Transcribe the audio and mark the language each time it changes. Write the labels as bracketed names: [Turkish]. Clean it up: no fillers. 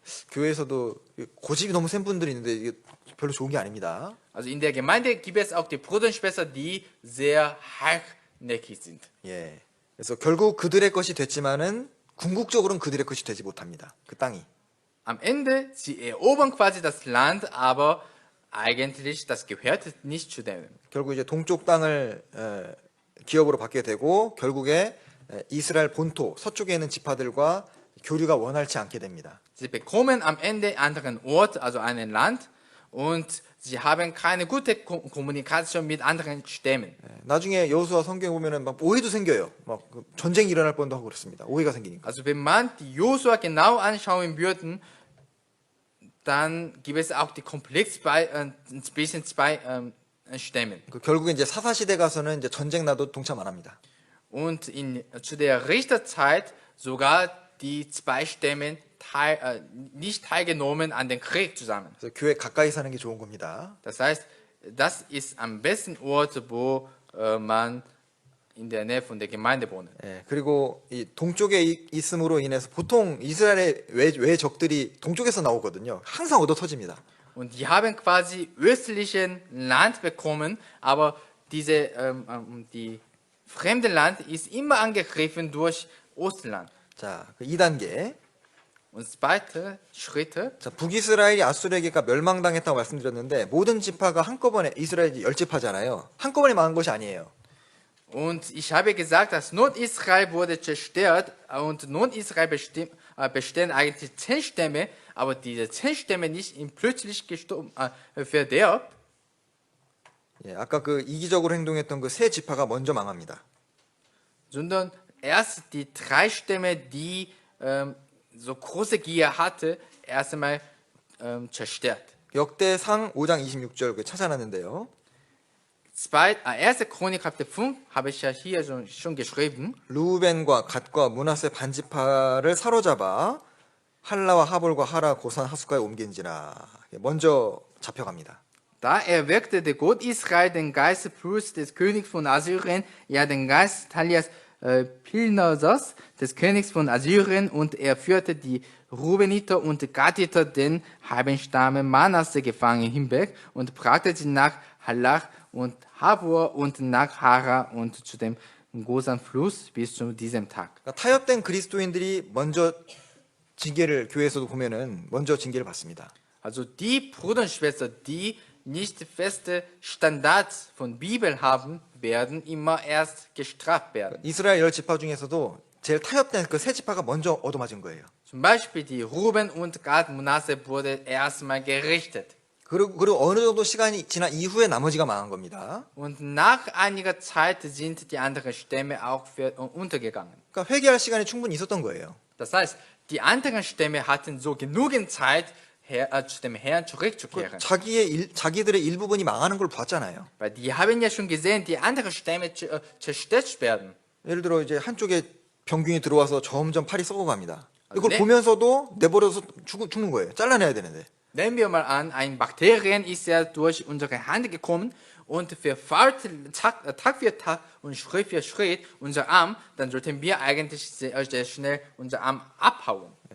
[Korean] 교회에서도 고집이 너무 센 분들이 있는데 이게 별로 좋은 게 아닙니다. [German] Also in der Gemeinde gibt es auch die Brüder und Schwestern, die sehr hartnäckig sind. [Korean] 예. 그래서 결국 그들의 것이 됐지만은 궁극적으로는 그들의 것이 되지 못합니다. 그 땅이. [German] Am Ende, sie erobern quasi das Land, aber eigentlich, das gehört nicht zu denen. [Korean] 결국 이제 동쪽 땅을 기업으로 받게 되고 결국에 이스라엘 본토 서쪽에 있는 지파들과 교류가 원활치 않게 됩니다. [German] Sie bekommen am Ende anderen Ort, also ein Land, und sie haben keine gute Kommunikation mit anderen Stämmen. [Korean] 나중에 여호수아 성경 보면은 막 오해도 생겨요. 막 전쟁이 일어날 뻔도 하고 그렇습니다. 오해가 생기니까. [German] Also wenn man die Josua genau anschauen würde, dann gibt es auch die Komplex zwischen zwei Stämmen. [Korean] 결국에 이제 사사 시대 가서는 이제 전쟁 나도 동참 안 합니다. [German] Und zu der Richterzeit sogar die zwei Stämmen nicht teilgenommen an den Krieg zusammen. [Korean] 그래서 교회 가까이 사는 게 좋은 겁니다. [German] Das heißt, das ist am besten Ort, wo man in der Nähe von der Gemeinde wohnt. [Korean] 예, 그리고 이 동쪽에 있음으로 인해서 보통 이스라엘의 외 적들이 동쪽에서 나오거든요. 항상 얻어 터집니다. [German] Und die haben quasi östlichen Land bekommen, aber die fremde Land ist immer angegriffen durch Ostland. [Korean] 자, 그 2단계. [German] Und zweite Schritte, [Korean] 자, 북이스라엘이 아수르에게가 멸망당했다고 말씀드렸는데 모든 지파가 한꺼번에 이스라엘이 10지파잖아요. 한꺼번에 망한 것이 아니에요. [German] und ich habe gesagt, dass Nordisrael wurde zerstört und Nordisrael bestehen eigentlich 10 Stämme, aber diese 10 Stämme nicht plötzlich verderbt, [Korean] 예, 아까 그 이기적으로 행동했던 그 세 지파가 먼저 망합니다. [German] sondern erst die 3 Stämme, die so große Gier hatte, erst einmal zerstört. [Korean] 역대상 5장 26절 그 찾아놨는데요. [German] 1. Chronik Kapitel 5 habe ich ja hier schon geschrieben. [Korean] 루벤과 갓과 므낫세 반지파를 사로잡아 할라와 하볼과 하라 고산 하숫가에 옮긴지라. 먼저 잡혀갑니다. [German] Da erweckte der Gott Israel den Geist plus des Königs von Assyrien, ja den Geist Talias Pilnasas, des Königs von Assyrien, und er führte die Rubeniter und Gaditer, den halben Stamm Manasse, gefangen hinweg und brachte sie nach Halach und Habor und nach Hara und zu dem Gosan-Fluss bis zu diesem Tag. [Korean] 그러니까 타협된 그리스도인들이 먼저 징계를 교회에서도 보면은 먼저 징계를 받습니다. [German] Also die Brüder und Schwestern, die nicht feste Standards von Bibel haben, werden immer erst gestraft werden. [Korean] 이스라엘 10지파 중에서도 제일 타협된 그 세 지파가 먼저 얻어맞은 거예요. [German] Zum Beispiel die Ruben und Gad Manasse wurde erstmal gerichtet. [Korean] 그리고 어느 정도 시간이 지난 이후에 나머지가 망한 겁니다. [German] Und nach einiger Zeit sind die anderen Stämme auch untergegangen. [Korean] 그러니까 회개할 시간이 충분히 있었던 거예요. [German] Das heißt, die anderen Stämme hatten so genügend Zeit, zu dem Herrn zurückzukehren. [Korean] 자기들의 일부분이 망하는 걸 봤잖아요. [German] Weil die haben ja schon gesehen, die anderen Stämme zerstört werden. [Korean] 예를 들어 이제 한쪽에 병균이 들어와서 점점 팔이 썩어갑니다. 이걸 네. 보면서도 내버려서 죽는 거예요. 잘라내야 되는데. [German] Nehmen wir mal an, ein Bakterien ist ja durch unsere Hand gekommen und verfahrt Tag für Tag und Schritt für Schritt unser Arm, dann sollten wir eigentlich sehr schnell unser Arm abhauen.